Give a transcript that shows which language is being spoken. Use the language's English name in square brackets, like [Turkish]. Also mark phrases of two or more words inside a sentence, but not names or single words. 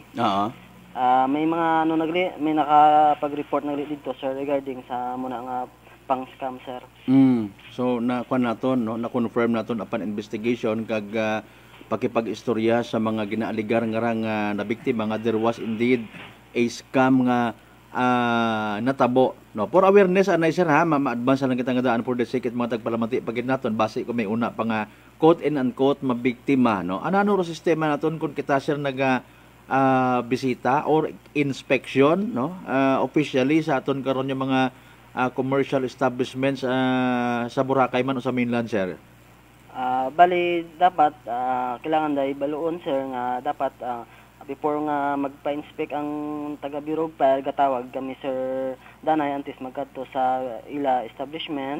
[Aklanon] May mga may nakapag-report dito sir regarding sa muna nga pang scam sir. So nakuan naton, no, na-confirm naton upon investigation kag pakipag-istorya sa mga ginaaligar nga na biktima nga [English] there was indeed a scam [Aklanon] nga natabo, no. [English] For awareness [Aklanon] anay sir, ha, ma-advance lang kita nga daan [English] for the sake [Aklanon] mga tagpalamati pagid naton base ko may una pa nga [English] quote and unquote [Aklanon] mabiktima, no. Ano ro sistema naton kung kita sir bisita or inspection, no, officially sa aton karon yung mga [English] commercial establishments [Aklanon] sa Boracay man o sa mainland, sir? Bali dapat kailangan dai baluon sir nga dapat before nga magpa-inspect ang taga Bureau of Fire gatawag kami sir danay antes magkadto sa ila establishment.